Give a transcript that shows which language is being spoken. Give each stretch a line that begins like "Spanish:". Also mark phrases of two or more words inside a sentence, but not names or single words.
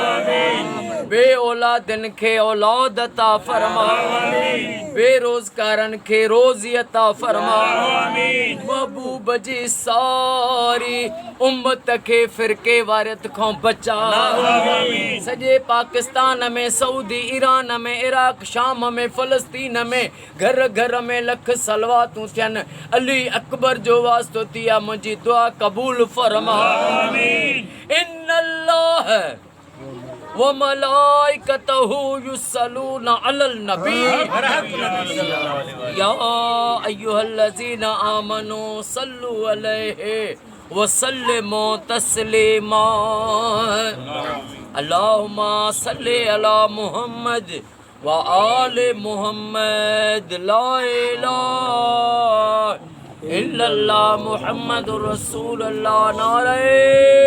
Sindhi: बे औलादनि खे औलाद अता फरमा बेरोज़गारनि खे रोज़ी अता फरमा महबूब जी सारी उम्मत खे फ़िरके वारियत खां बचा सॼे पाकिस्तान में सऊदी ईरान में इराक शाम में फ़लस्तीन में घर घर में लख सलवातूं थियनि अली अकबर जो वास्तो थी आहे मुंहिंजी दुआ क़बूल फरमा
Arabic: إن الله وملائكته يصلون على النبي يا أيها الذين آمنوا صلوا عليه وسلموا تسليما اللهم صل على محمد وآل محمد لا إله إلا الله محمد رسول الله नारे